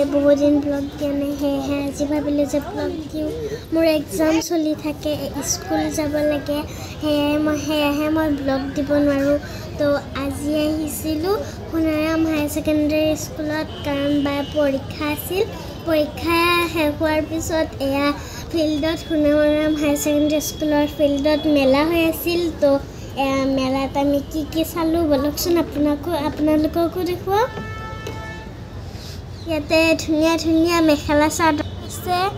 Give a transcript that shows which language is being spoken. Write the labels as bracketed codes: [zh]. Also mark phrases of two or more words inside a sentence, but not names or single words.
[hi] बहुत दिन ब्लॉग दिया नहीं है [as] আজি ভাবিলে যে ব্লগ দিওঁ মোৰ এগজাম চলি থাকে स्कूल যাব লাগে হেয়াহে মই ব্লগ দিব নোৱাৰো তো আজি আহিছিলো সোণাৰাম হাই সেকেন্ডাৰী স্কুলত কাৰণ বা পৰীক্ষা আছিল পৰীক্ষা শেষ হোৱাৰ পিছত এয়া ফিল্ডত সোণাৰাম হাই সেকেন্ডাৰী স্কুলৰ ফিল্ডত মেলা হৈ আছিল তো মেলাত আমি কি চালো বলকচোন আপোনালোককো দেখুৱা ইয়াতে ধুনিয়া ধুনিয়া মেখেলা চাদৰ আছে